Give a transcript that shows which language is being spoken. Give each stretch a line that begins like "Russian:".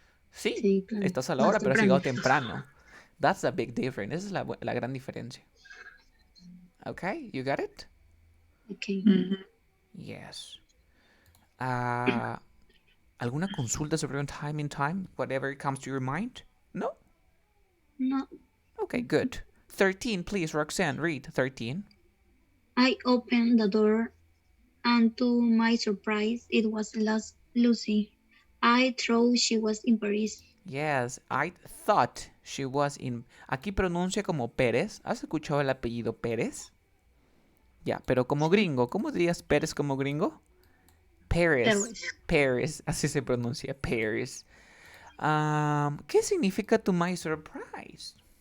Spanish: Sí, Sí, claro. estás a la Más hora, pero has temprano. llegado temprano.
English: That's a big difference.
Spanish: Esa es la gran diferencia.
English: Okay, you got it? Okay. Yes.
Spanish: ¿Alguna consulta sobre un time in time?
English: Whatever comes to your mind? No? No. Okay, good. 13, please, Roxanne, read 13. I opened the door and to my surprise, it was Lucy. I thought she was in Paris. Yes, I thought she was in...
Spanish: Aquí pronuncia como Pérez. ¿Has escuchado el apellido Pérez? Ya, pero como gringo. ¿Cómo dirías Pérez como gringo? Paris. Paris. Así se pronuncia. Paris. ¿Qué significa
English: to my surprise?